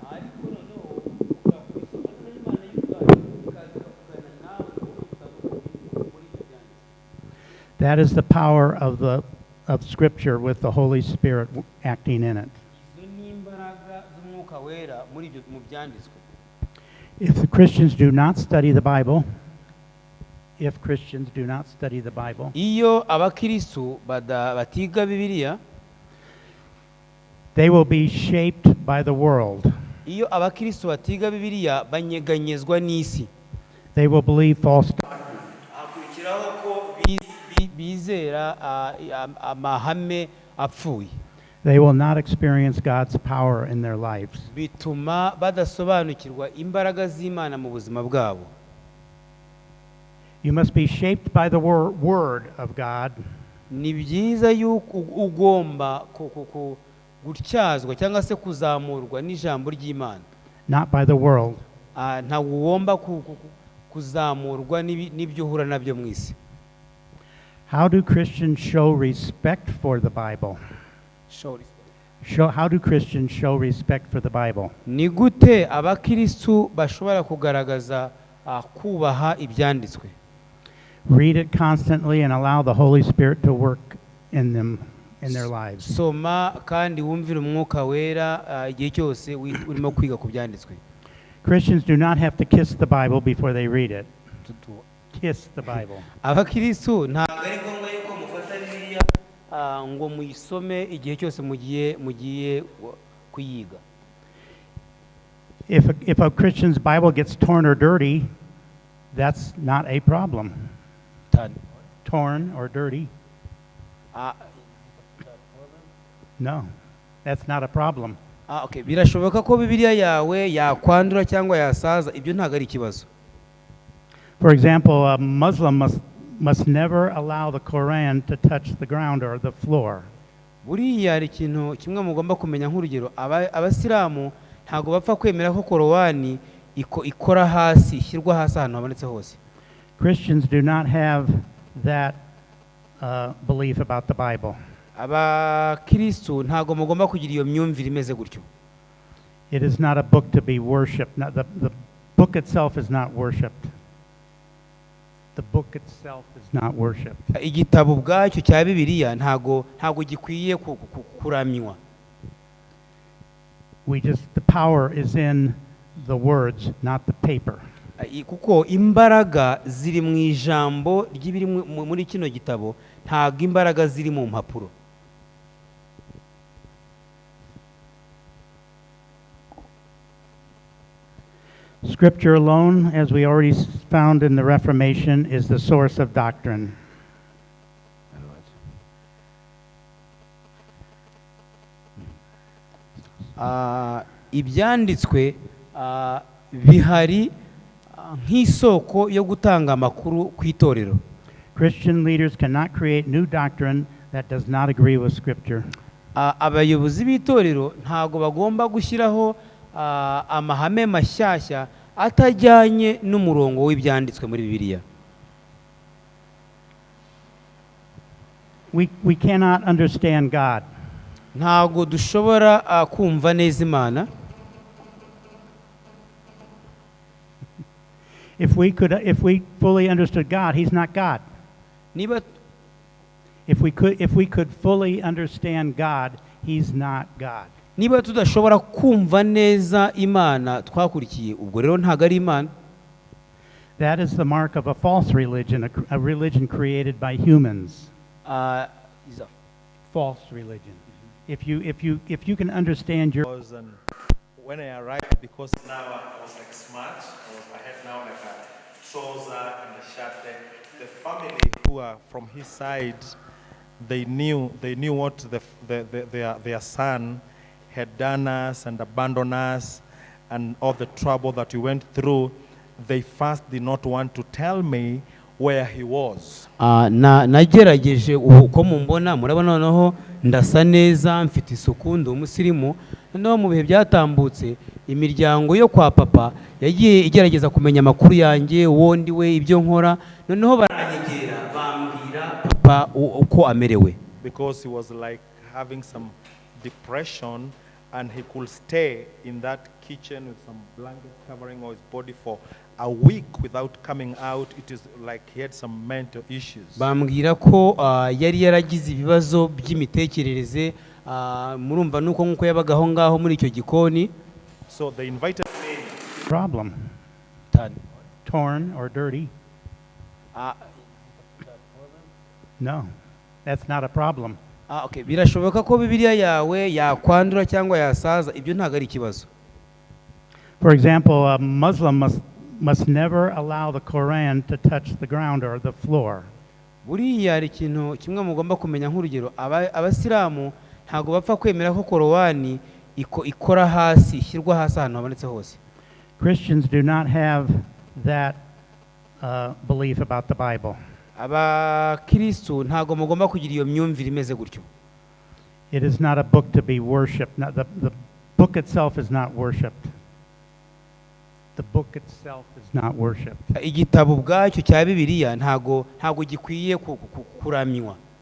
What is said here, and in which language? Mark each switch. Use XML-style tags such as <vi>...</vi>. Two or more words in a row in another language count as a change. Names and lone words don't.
<en>That is the power of Scripture with the Holy Spirit acting in it. If the Christians do not study the Bible,</en> <rw>iyo abakristo batiga Bibiliya,</rw> <en>they will be shaped by the world.</en> <rw>iyo abakristo batiga Bibiliya banyeganyezwa n'isi.</rw> <en>They will believe false doctrine.</en> <rw>Hakurikiraho ko bizera amahame apfuye.</rw> <en>They will not experience God's power in their lives.</en> <rw>Bituma badasobanukirwa imbaraga z'Imana mu buzima bwabo.</rw> <en>You must be shaped by the word of God.</en> <rw>Ni byiza yuko ugomba gutyazwa cyangwa se kuzamurwa n'ijambo ry'Imana.</rw> <en>Not by the world.</en> <rw>Ntabwo ugomba kuzamurwa n'ibyo uhura nabyo mu isi.</rw> <en>How do Christians show respect for the Bible? How do Christians show respect for the Bible?</en> <rw>Ni gute abakristo bashobora kugaragaza kubaha ibyanditswe?</rw> <en>Read it constantly and allow the Holy Spirit to work in them, in their lives.</en> <rw>Soma kandi wumvira umwuka wera igihe cyose urimo kwiga ku byanditswe.</rw> <en>Christians do not have to kiss the Bible before they read it. Kiss the Bible.</en> <rw>Abakristo ntabwo ari ngombwa yuko mufata Bibiliya ngo muyisome igihe cyose mugiye kuyiga.</rw> <en>If a Christian's Bible gets torn or dirty, that's not a problem. Torn or dirty. No, that's not a problem. Okay.</en> <rw>Birashoboka ko Bibiliya yawe yakwandura cyangwa yasaza, ibyo ntago ari ikibazo.</rw> <en>For example, a Muslim must never allow the Quran to touch the ground or the floor.</en> <rw>Buriya hari ikintu kimwe mugomba kumenya nk'urugero, abasilamu ntago bapfa kwemera ko Korowani ikora hasi, ishyirwa hasi ahantu habonetse hose.</rw> <en>Christians do not have that belief about the Bible.</en> <rw>Abakristo ntago mugomba kugira iyo myumvire imeze gutyo.</rw> <en>It is not a book to be worshipped. The book itself is not worshipped. The book itself is not worshipped.</en> <rw>Igitabo ubwacyo cya Bibiliya ntago gikwiye kuramywa.</rw> <en>The power is in the words, not the paper.</en> <rw>Kuko imbaraga ziri mu ijambo ry'ibiri muri kino gitabo, ntago imbaraga ziri mu mpapuro.</rw> <en>Scripture alone, as we already found in the Reformation, is the source of doctrine.</en> <rw>Ibyanditswe bihari nk'isoko yo gutanga amakuru ku itorero.</rw> <en>Christian leaders cannot create new doctrine that does not agree with Scripture.</en> <rw>Abayobozi b'itorero ntago bagomba gushyiraho amahame mashyashya atajyanye n'umurongo w'ibyanditswe muri Bibiliya.</rw> <en>We cannot understand God.</en> <rw>Ntago dushobora kumva neza Imana.</rw> <en>If we fully understood God, He's not God. If we could fully understand God, He's not God.</en> <rw>Niba tudashobora kumva neza Imana twakurikiye, ubwo rero ntago ari Imana.</rw> <en>That is the mark of a false religion, a religion created by humans. False religion. If you can understand your. When I arrived, because now I was like smart, I had now like a trouser and a shirt. The family who are from his side, they knew what their son had done us and abandoned us, and all the trouble that we went through. They first did not want to tell me where he was.</en> <rw>Nagerageje uko mumbona murabona noneho ndasa neza, mfite isuku, ndi umusirimu. No mu bihe byatambutse imiryango yo kwa papa yagiye igerageza kumenya amakuru yanjye, wondi we, ibyo nkora, noneho baranyegera bambwira papa uko amerewe.</rw> <en>Because he was like having some depression, and he could stay in that kitchen with some blanket covering his body for a week without coming out. It is like he had some mental issues.</en> <rw>Bambwira ko yari yaragize ibibazo by'imitekerereze, murumva nuko nkuko yabagaho ngaho muri icyo gikoni.</rw> <en>So they invited me. Problem. Torn or dirty. No, that's not a problem. Okay.</en> <rw>Birashoboka ko Bibiliya yawe yakwandura cyangwa yasaza, ibyo ntago ari ikibazo.</rw> <en>For example, a Muslim must never allow the Quran to touch the ground or the floor.</en> <rw>Buriya hari ikintu kimwe mugomba kumenya nk'urugero, abasilamu ntago bapfa kwemera ko Korowani ikora hasi, ishyirwa hasi ahantu habonetse hose.</rw> <en>Christians do not have that belief about the Bible.</en> <rw>Abakristo ntago mugomba kugira iyo myumvire imeze gutyo.</rw> <en>It is not a book to be worshipped. The book itself is not worshipped. The book itself is not worshipped.</en> <rw>Igitabo ubwacyo cya Bibiliya ntago gikwiye kuramywa.</rw>